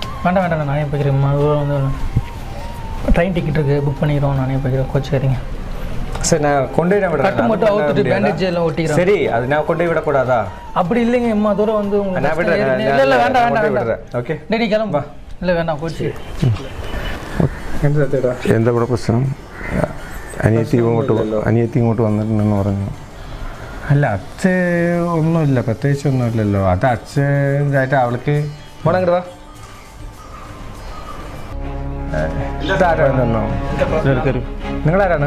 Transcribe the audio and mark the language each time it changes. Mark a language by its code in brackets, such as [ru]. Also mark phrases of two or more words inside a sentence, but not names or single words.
[ta] வேண்டாம் நானே போய்க்கிறேன். வந்து ட்ரெயின் டிக்கெட் இருக்குது, புக் பண்ணிக்கிறோம். நானே போய்க்கிறேன். கோச்சிக்கிறீங்க? சரி நான் கொண்டு போய் விடுறேன். கட்டு மட்டும் அவுத்துட்டு பேண்டேஜ் எல்லாம் ஒட்டிக்கிறேன். சரி அது நான் கொண்டு போய் விடக்கூடாதா? அப்படி இல்லைங்க அம்மா தூரம் வந்து நான் விடுறேன். இல்லை இல்லை வேண்டாம் வேண்டாம் விடுறேன். ஓகே டேடி கிளம்பா. இல்லை வேண்டாம் போச்சு. [ml] എന്താ ഇവിടെ പ്രശ്നം? അനിയത്തി ഇങ്ങോട്ട് വന്നിട്ടുണ്ടെന്ന് പറഞ്ഞു. അല്ല അച്ഛൻ ഒന്നുമില്ല, പ്രത്യേകിച്ച് ഒന്നുമില്ലല്ലോ. അത് അച്ഛനായിട്ട് അവൾക്ക് മോളങ്ങോട്ട് വാ. നിങ്ങളാരാണ്?